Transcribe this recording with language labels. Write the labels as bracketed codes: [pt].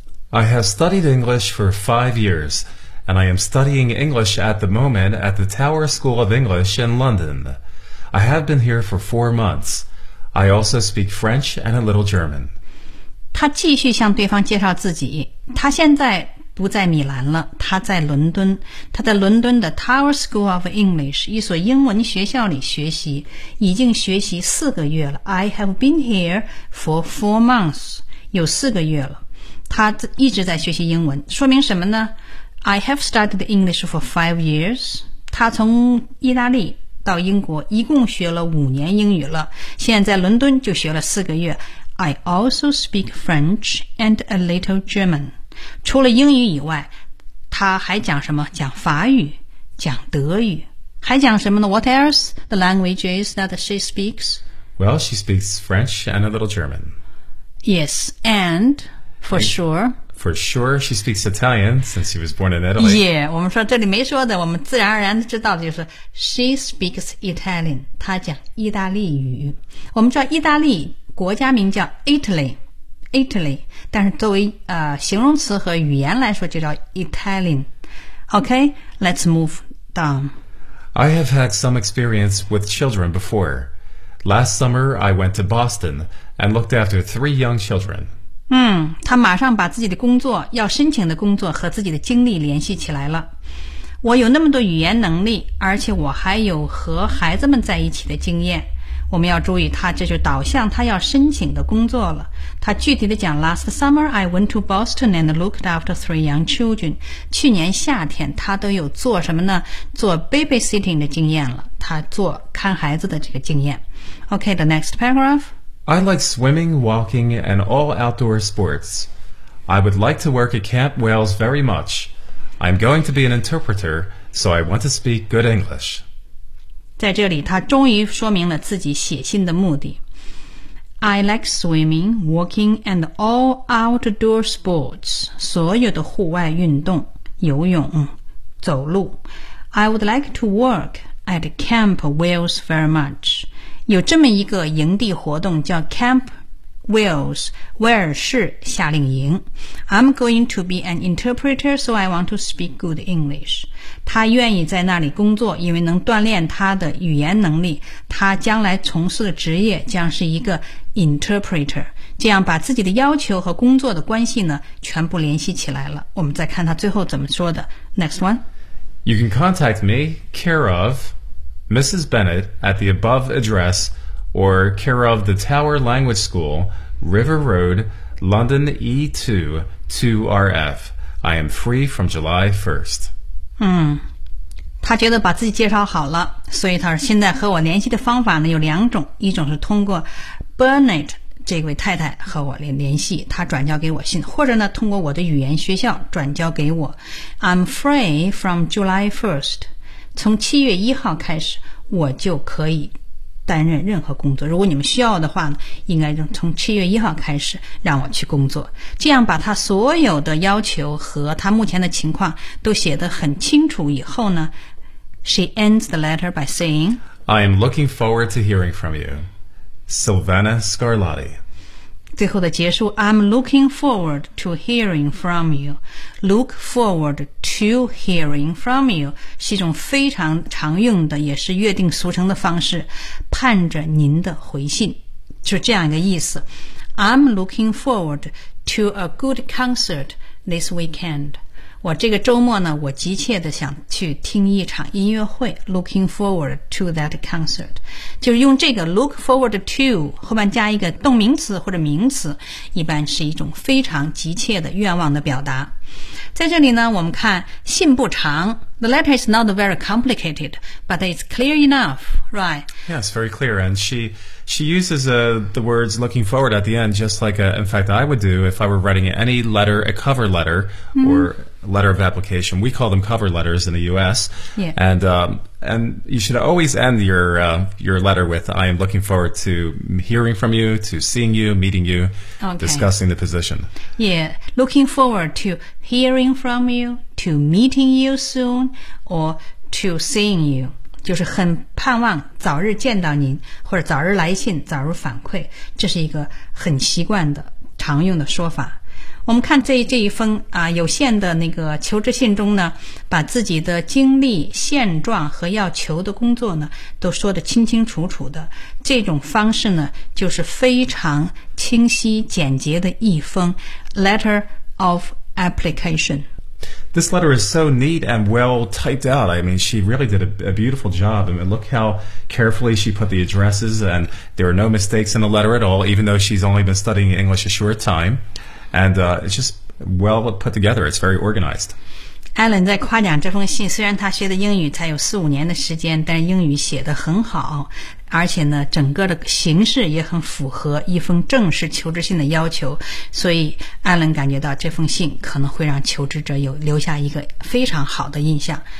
[en] I have studied English for 5 years, and I am studying English at the moment at the Tower School of English in London. I have been here for 4 months. I also speak French and a little German. [zh] 他继续向对方介绍自己。他现在不在米兰了，他在伦敦。他在伦敦的 Tower School of English， 一所英文学校里学习，已经学习4个月了。 [en] I have been here for 4 months， [zh] 有4个月了。他一直在学习英文，说明什么呢 ？ [en] I have studied English for 5 years. [zh] 他从意大利到英国一共学了5年英语了，现在在伦敦就学了4个月。 [en] I also speak French and a little German. [zh] 除了英语以外，他还讲什么？讲法语，讲德语，还讲什么呢 ？ [en] What else the languages that she speaks? Well, she speaks French and a little German. Yes, and for sure. For sure, she speaks Italian since she was born in Italy. [zh] Yeah, 我们说这里没说的，我们自然而然知道的就是 [en] she speaks Italian. [zh] 她讲意大利语。我们知道意大利国家名叫 Italy, 但是作为形容词和语言来说就叫 Italian. [en] Okay, let's move down. I have had some experience with children before. Last summer, I went to Boston and looked after 3 young children. [zh] 他马上把自己的工作要申请的工作和自己的经历联系起来了。我有那么多语言能力，而且我还有和孩子们在一起的经验。我们要注意，他这就导向他要申请的工作了。他具体的讲 [en] ，Last summer I went to Boston and looked after 3 young children。 [zh] 去年夏天，他都有做什么呢？做 babysitting 的经验了，他做看孩子的这个经验。 [en] Okay, the next paragraph. I like swimming, walking, and all outdoor sports. I would like to work at Camp Wales very much. I'm going to be an interpreter, so I want to speak good English. [zh] 在这里，他终于说明了自己写信的目的。 [en] I like swimming, walking, and all outdoor sports. [zh] 所有的户外运动，游泳，走路。 [en] I would like to work at Camp Wales very much. [zh] 有这么一个营地活动叫 Camp Wales 威尔士夏令营。 [en] I'm going to be an interpreter, so I want to speak good English. [zh] 他愿意在那里工作，因为能锻炼他的语言能力。他将来从事的职业将是一个 interpreter， 这样把自己的要求和工作的关系呢全部联系起来了。我们再看他最后怎么说的。 [en] Next one. You can contact me, care of. Mrs. Bennett at the above address or care of the Tower Language School, River Road, London E2 2RF. I am free from July 1st. [zh] 他觉得把自己介绍好了，所以他说现在和我联系的方法呢有两种，一种是通过 Bennett 这位太太和我联系，他转交给我信，或者呢通过我的语言学校转交给我。 [en] I'm free from July 1st. [zh] 从7月1号开始我就可以担任任何工作，如果你们需要的话呢，应该从7月1号开始让我去工作，这样把他所有的要求和他目前的情况都写得很清楚以后呢， [en] She ends the letter by saying I am looking forward to hearing from you, Silvana Scarlatti. [zh] 最后的结束 [en] I'm looking forward to hearing from you. Look forward to hearing from you [zh] 是一种非常常用的也是约定俗成的方式，盼着您的回信，就这样一个意思。 [en] I'm looking forward to a good concert this weekend. [zh] 我这个周末呢，我急切地想去听一场音乐会。 [en] Looking forward to that concert [zh] 就是用这个 look forward to 后面加一个动名词或者名词，一般是一种非常急切的愿望的表达。在这里呢，我们看信不长。 [en] The letter is not very complicated, but it's clear enough, right? Yes, very clear. And she uses the words looking forward at the end, just like, in fact, I would do if I were writing any letter, a cover letter, or letter of application. We call them cover letters in the U.S. Yeah. And you should always end your letter with, I am looking forward to hearing from you, to seeing you, meeting you, discussing the position. Yeah, looking forward to hearing from you, to meeting you soon, or to seeing you. [zh] 就是很盼望早日见到您，或者早日来信，早日反馈，这是一个很习惯的常用的说法。我们看这一封啊有限的那个求职信中呢，把自己的经历、现状和要求的工作呢都说得清清楚楚的。这种方式呢就是非常清晰简洁的一封 letter of application。 [en] This letter is so neat and well typed out. I mean, she really did a beautiful job. I mean, look how carefully she put the addresses, and there are no mistakes in the letter at all, even though she's only been studying English a short time. And it's just well put together. It's very organized. [zh] Alan 在夸奖这封信，虽然他学的英语才有四五年的时间，但是英语写得很好，而且呢，整个的形式也很符合一封正式求职信的要求，所以艾伦感觉到这封信可能会让求职者有留下一个非常好的印象。